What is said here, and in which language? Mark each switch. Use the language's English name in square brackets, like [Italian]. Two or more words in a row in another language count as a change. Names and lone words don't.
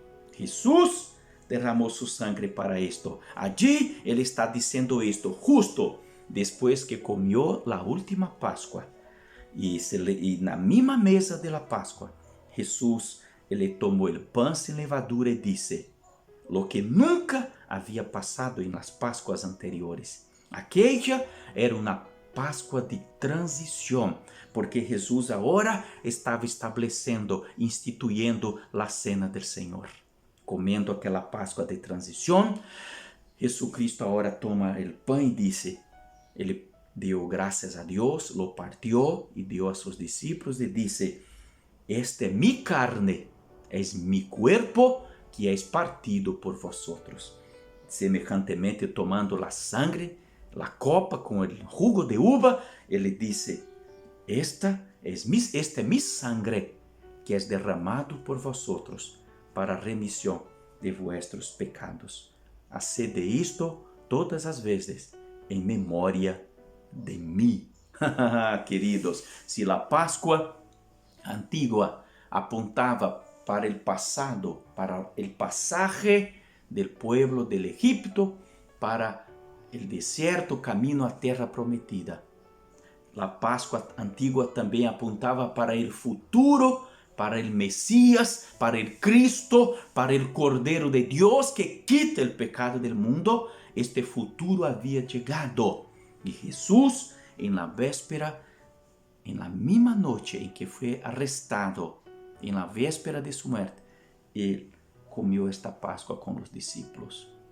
[Spanish] Jesús derramó su sangre para esto. Allí Él está diciendo esto justo después que comió la última Pascua. Y en la misma mesa de la Pascua, Jesús Él tomó el pan sin levadura y dice: lo que nunca [Portuguese] havia passado em [Spanish] las Páscoas anteriores. [Portuguese] Aquella era uma Páscoa de transição, porque Jesus agora estava estabelecendo, instituindo a cena do Senhor. Comendo aquela Páscoa de transição, Jesucristo agora toma o pão e disse, ele deu graças a Deus, [Spanish] lo partió [Portuguese] e deu a seus discípulos e disse, esta é [Spanish] mi carne, es mi cuerpo, que es partido por vosotros. Semejantemente, tomando la sangre, la copa con el jugo de uva, [Portuguese] ele disse, [Spanish] esta es mi sangre, que es derramado por vosotros, para remisión de vuestros pecados. [Portuguese] Haced isto todas as vezes, em memória de mim. [Spanish] Queridos, [Portuguese] se a Páscoa [Spanish] antigua apontava para el passado, para el pasaje del pueblo del Egipto, para el desierto, camino a [Portuguese] terra prometida. [Spanish] La Páscoa antigua [Portuguese] também apontava [Spanish] para el futuro, para el Mesías, para el Cristo, para el Cordero de Dios que quita el pecado del mundo. Este futuro había llegado. Y Jesús, en la véspera, en la misma noche en que fue arrestado, en la véspera de su muerte, él comió esta Pascua con los discípulos.